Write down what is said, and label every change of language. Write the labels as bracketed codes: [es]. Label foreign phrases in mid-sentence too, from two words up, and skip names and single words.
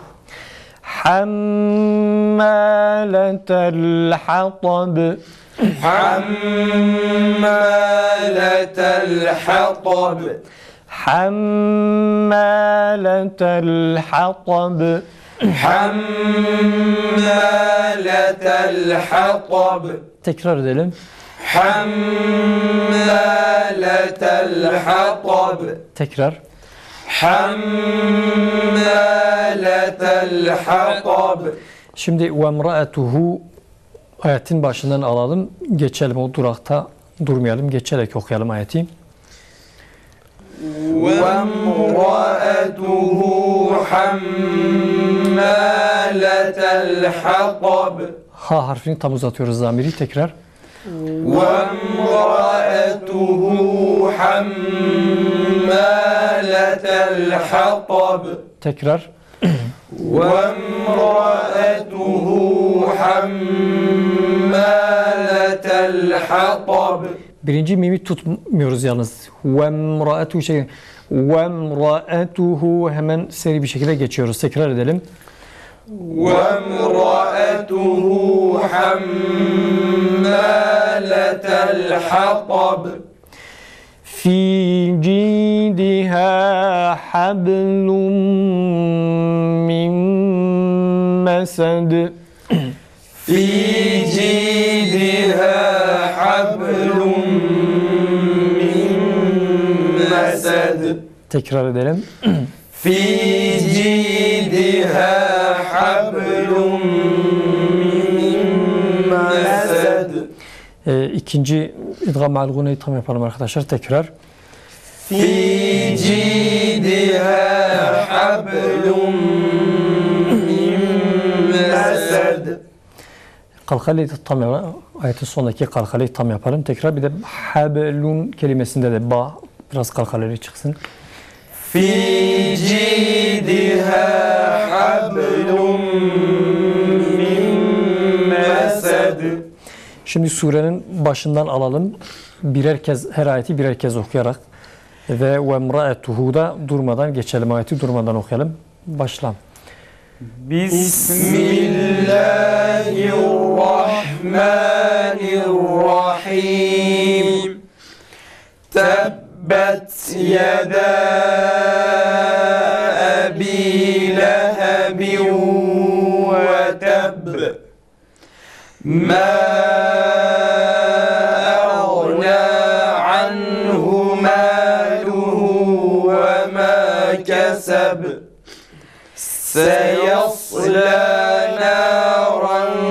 [ar] حمالة الحطب. حمالة الحطب. حمالة الحطب. حمالة الحطب. [tr] Tekrar edelim. [ar] حمالة الحطب. [tr] Tekrar. [ar] حمالة الحطب. [tr] Şimdi وَمْرَأَتُهُ ayetin başından alalım. Geçelim, o durakta durmayalım. Geçerek okuyalım ayeti. [ar] وَامْرَأَتُهُ حَمَّالَةَ الْحَطَبِ. [tr] ha harfini tam uzatıyoruz zamiri tekrar. [ar] وامرأته حمالة الحطب [tr] Tekrar. [ar] وامرأته حمالة الحطب [tr] Birinci mimi tutmuyoruz yalnız. Vemra'etu şey. Vemra'etuhu hemen seri bir şekilde geçiyoruz. Tekrar edelim. [ar] وامرأته حمالة الحطب في جيدها حبل من مسد. في جيدها حبل من مسد [tr] Tekrar edelim. [ar] في جيدها حبل من مسد [tr] İkinci idgam ma'al guneyi tam yapalım arkadaşlar. Tekrar. [ar] في جيدها حبل من مسد [tr] Kalkaleyi tam yapalım. Ayetin sonundaki kalkaleyi tam yapalım. Tekrar bir de hablun kelimesinde de ba biraz kalkaleyi çıksın. [ar] في جيدها حبل من مسد [tr] Şimdi surenin başından alalım. Birer kez her ayeti birer kez okuyarak ve emraetuhu da durmadan geçelim. Ayeti durmadan okuyalım. Başla. [ar] بسم الله الرحمن الرحيم تبت يدا أبي لهب وتب ما أغنى عنه ماله وما كسب سيصلى نارا